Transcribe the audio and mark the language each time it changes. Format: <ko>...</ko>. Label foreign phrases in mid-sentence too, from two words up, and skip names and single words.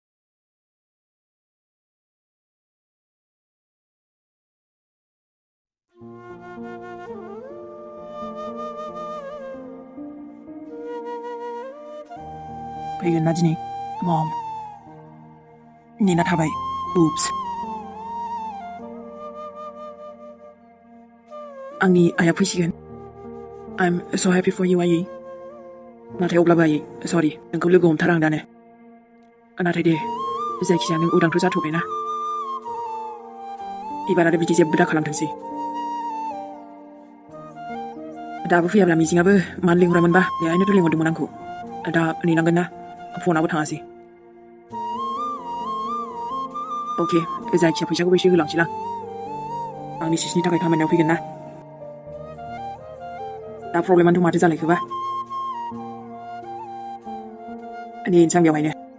<brx>फैगोन ना दिनै मम नेना थाबाय उप्स आंनि आइया फैसिगोन</brx> <en>I'm so happy for you</en> <brx>आयै नाथाय अब्लाबो आयै सरि नोंखौ लोगो हमथारा आं दानो नाथाय दे जायखिजाया नों उदांथ' जाथ'बायना एबार आरो बिदि जेबो दा खालामथोंसै दाबो फैयाब्ला मिजिङाबो मानो लिंहरामोनबा बेहायनोथ' लिंहरदोंमोन आंखौ दा नेनांगोन ना फनाबो थाङासै अके जायखिया फैसाखौबो एसे होलांसैलां आंनि सिसनि थाखाय खामानियाव फैगोन ना दा प्रब्लेमानोथ' माथो जालायखोबा नेनोसै आं बेवहायनो</brx>